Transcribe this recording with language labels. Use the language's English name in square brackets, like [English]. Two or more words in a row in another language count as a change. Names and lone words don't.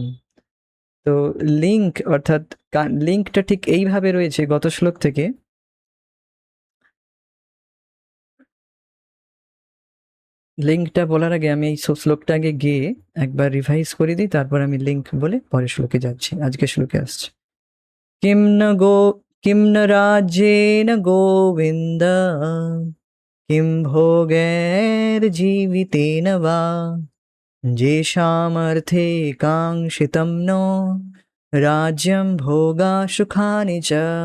[Bangla] তো লিঙ্ক, অর্থাৎ লিঙ্কটা ঠিক এইভাবে রয়েছে গত শ্লোক থেকে। লিঙ্কটা বলার আগে আমি এই শ্লোকটা আগে গিয়ে একবার রিভাইজ করে দিই, তারপর আমি লিঙ্ক বলে পরের শ্লোকে যাচ্ছি। আজকে শ্লোকে আসছে, [Sanskrit] किं न राज्येन गोविन्द, किं भोगैर्जीवितेन वा, येषामर्थे काङ्क्षितं नो राज्यं भोगा सुखानि च,